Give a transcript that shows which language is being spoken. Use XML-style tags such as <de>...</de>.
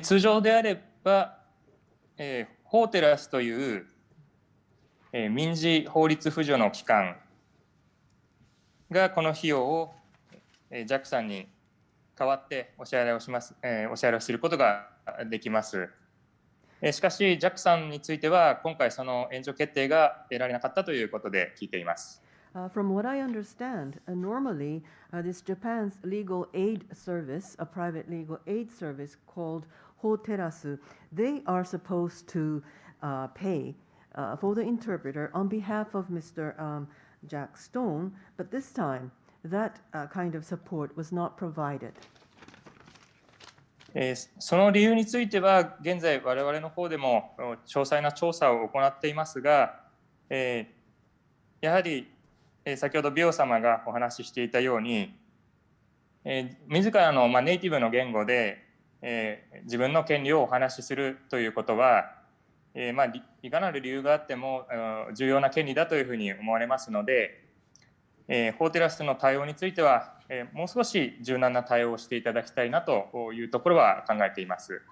<ja>通常であれば、ホーテラスという民事法律扶助の機関がこの費用をジャックさんに代わってお支払いをします、お支払いをすることができます。しかしジャックさんについては今回その援助決定が得られなかったということで聞いています。</ja> <en>From what I understand, normally this Japan's legal aid service, a private legal aid service called Hoterasu, they are supposed to pay for the interpreter on behalf of Mr. Jack Stone, but this time that kind of support was not provided.</en> <ja>その理由については現在我々の方でも詳細な調査を行っていますが、やはり先ほどビオ様がお話ししていたように、自らのネイティブの言語で自分の権利をお話しするということは、いかなる理由があっても重要な権利だというふうに思われますので、法テラスの対応についてはもう少し柔軟な対応をしていただきたいなというところは考えています。</ja>